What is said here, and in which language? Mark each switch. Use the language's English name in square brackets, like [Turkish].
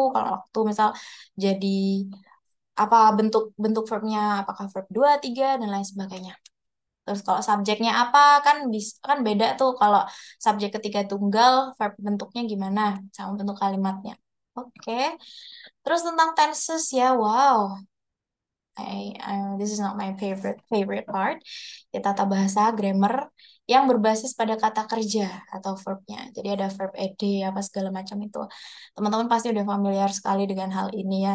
[Indonesian] Kalau waktu misal jadi apa bentuk bentuk verbnya apakah verb 2 3 dan lain sebagainya. Terus kalau subjeknya apa kan bisa kan beda tuh kalau subjek ketiga tunggal verb bentuknya gimana sama bentuk kalimatnya. Oke. Terus tentang tenses ya, wow. [English] This is not my favorite part. [Indonesian] Ya, tata bahasa, grammar yang berbasis pada kata kerja atau verbnya. Jadi ada verb ed apa segala macam itu. Teman-teman pasti udah familiar sekali dengan hal ini ya.